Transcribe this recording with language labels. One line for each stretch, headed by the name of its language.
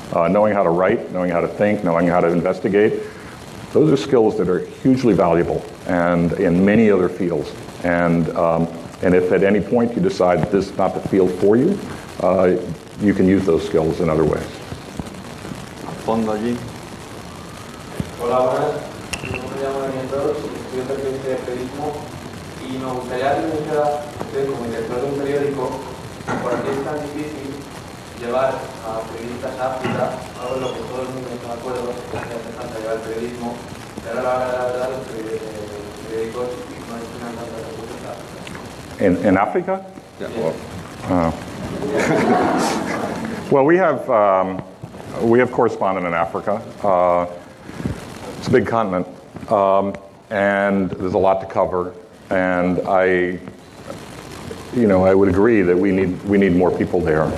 English: Knowing how to write, knowing how to think, knowing how to investigate, those are skills that are hugely valuable and in many other fields. And if at any point you decide that this is not the field for you, you can use those skills in other ways.
Spanish: Fondo allí. Hola, buenas. Mi nombre es Marty Baron, soy periodista de periodismo y nos gustaría que me dijera usted, como director de un periódico, por qué es tan difícil llevar a periodistas a África, algo en lo que todo el mundo está de acuerdo, que hace falta llevar el periodismo, pero a la hora de la verdad los periódicos no destinan tantos recursos a África.
English: In Africa? Yeah. Well, we have correspondent in Africa. It's a big continent, and there's a lot to cover. And I would agree that we need more people there.